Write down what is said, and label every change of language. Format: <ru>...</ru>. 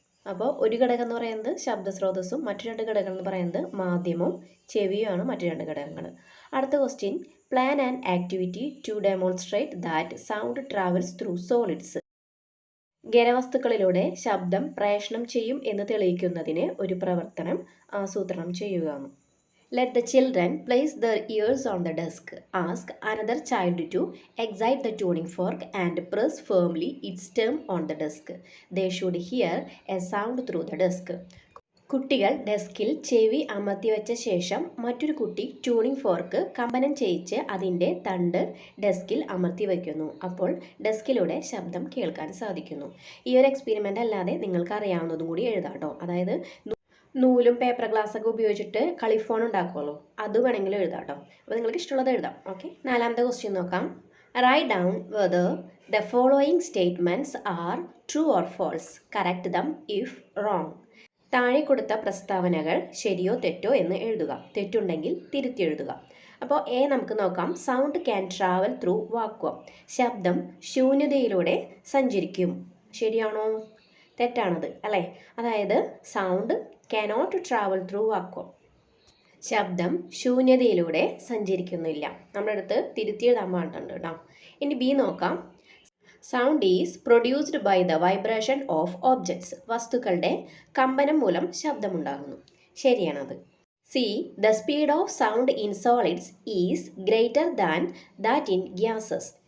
<ml>അപ്പോൾ ഒരു ഘടകം എന്ന് പറയുന്നത് ശബ്ദ സ്രോതസ്സും മറ്റു രണ്ട് ഘടകങ്ങൾ എന്ന് പറയുന്നത് മാധ്യമവും ചെവിയുമാണ് മറ്റു രണ്ട് ഘടകങ്ങൾ.</ml> <en>അടുത്ത question, plan and activity to demonstrate that sound travels through solids.</en> <ml>ഖരവസ്തുക്കളിലൂടെ ശബ്ദം പ്രേഷണം ചെയ്യും എന്ന് തെളിയിക്കുന്നതിന് ഒരു പ്രവർത്തനം ആസൂത്രണം ചെയ്യുക.</ml> <en>Let the children place their ears on the desk. Ask another child to excite the tuning fork and press firmly its stem on the desk. They should hear a sound through the desk.</en> <ml>കുട്ടികൾ ഡെസ്കിൽ ചെവി അമർത്തിവെച്ച ശേഷം മറ്റൊരു കുട്ടി tuning fork കമ്പനം ചെയ്യിച്ച് അതിൻ്റെ തണ്ട് ഡെസ്കിൽ അമർത്തി വയ്ക്കുന്നു. അപ്പോൾ ഡെസ്കിലൂടെ ശബ്ദം കേൾക്കാൻ സാധിക്കുന്നു. ഈ ഒരു എക്സ്പെരിമെൻ്റ് അല്ലാതെ നിങ്ങൾക്ക് അറിയാവുന്നതും കൂടി എഴുതാം കേട്ടോ. അതായത് നൂലും പേപ്പർ ഗ്ലാസ്സൊക്കെ ഉപയോഗിച്ചിട്ട് കളിഫോൺ ഉണ്ടാക്കുമല്ലോ, അത് വേണമെങ്കിലും എഴുതാം കേട്ടോ. അപ്പോൾ നിങ്ങൾക്ക് ഇഷ്ടമുള്ളത് എഴുതാം.</ml> <en>okay,</en> <ml>നാലാമത്തെ ക്വസ്റ്റ്യൻ നോക്കാം.</ml> <en>Write down whether the following statements are true or false. Correct them if wrong.</en> <ml>താഴെ കൊടുത്ത പ്രസ്താവനകൾ ശരിയോ തെറ്റോ എന്ന് എഴുതുക. തെറ്റുണ്ടെങ്കിൽ തിരുത്തി എഴുതുക. അപ്പോൾ എ നമുക്ക് നോക്കാം.</ml> <en>Sound can travel through vacuum.</en> <ml>ശബ്ദം ശൂന്യതയിലൂടെ സഞ്ചരിക്കും. ശരിയാണോ? തെറ്റാണത് അല്ലേ?</ml> <en>അതായത് sound cannot travel through vacuum.</en> <ml>ശബ്ദം ശൂന്യതയിലൂടെ സഞ്ചരിക്കുന്നില്ല. നമ്മുടെ അടുത്ത് തിരുത്തി എഴുതാൻ പാടുണ്ട് കേട്ടോ. ഇനി ബി നോക്കാം.</ml> <en>Sound is produced by the vibration of objects.</en> <ml>വസ്തുക്കളുടെ കമ്പനം മൂലം ശബ്ദമുണ്ടാകുന്നു. ശരിയാണത്.</ml> <en>C, the speed of sound in solids is greater than that in gases.</en>